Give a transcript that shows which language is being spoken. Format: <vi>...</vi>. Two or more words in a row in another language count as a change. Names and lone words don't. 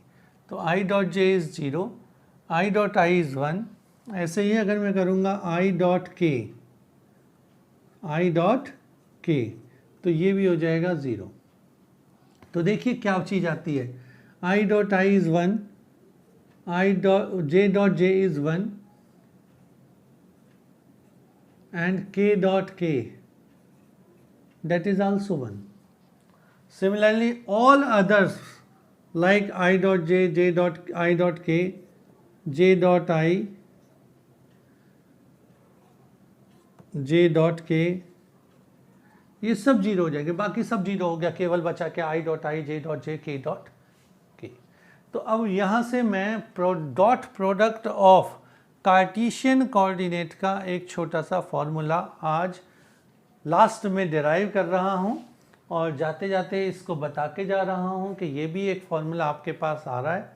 <en>तो I dot j is 0, I dot I is 1.</en> <hi>ऐसे ही अगर मैं करूँगा</hi> <en>I dot k, I dot k,</en> <hi>तो ये भी हो जाएगा 0। तो देखिए क्या चीज़ आती है,</hi> <en>I dot I is 1, I dot j is 1 and k dot k that is also 1. Similarly all others like I dot j, j dot I dot k, j dot I, j dot k,</en> <hi>ये सब 0 हो जाएंगे, बाकी सब 0 हो गया, केवल बचा के</hi> <en>I dot I, j dot j, k dot k।</en> <hi>तो अब यहाँ से मैं</hi> <en>dot product of Cartesian coordinate</en> <hi>का एक छोटा सा फॉर्मूला आज लास्ट में डिराइव कर रहा हूँ, और जाते जाते इसको बता के जा रहा हूँ कि ये भी एक फॉर्मूला आपके पास आ रहा है।</hi>